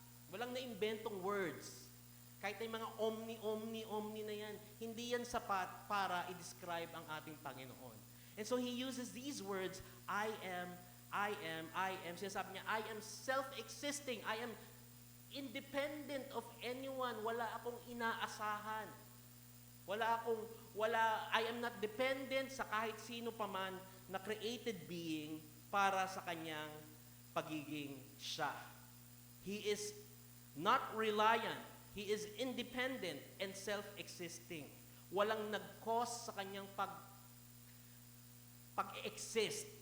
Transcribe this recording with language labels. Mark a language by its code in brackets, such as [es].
[tl] Walang naimbentong words. Kahit ay mga omni na yan, hindi yan sapat para i-describe ang ating Panginoon. [en] And so He uses these words, I am. [tl] Sinasabi niya, [en] I am self-existing. I am independent of anyone. [tl] Wala akong inaasahan. [en] I am not dependent [tl] sa kahit sino paman na [en] created being [tl] para sa kanyang pagiging siya. [en] He is not reliant. He is independent and self-existing. [tl] Walang nag-cause sa kanyang pag-exist.